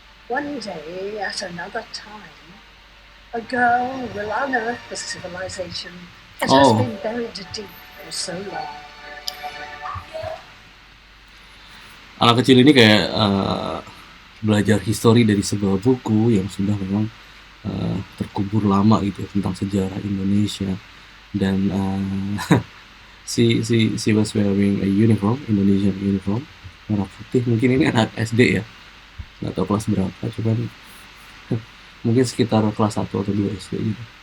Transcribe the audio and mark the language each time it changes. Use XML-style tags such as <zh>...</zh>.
<en>One day at another time, a girl will unearth the civilization that has been buried deep for so long.</en> <id>Anak kecil ini kayak belajar histori dari sebuah buku yang sudah memang terkubur lama gitu tentang sejarah Indonesia.</id> <en>Dan she was wearing a uniform, Indonesian uniform,</en> <id>merah putih. Mungkin ini anak SD ya, nggak tahu kelas berapa, cuman mungkin sekitar kelas 1 atau 2 SD gitu.</id>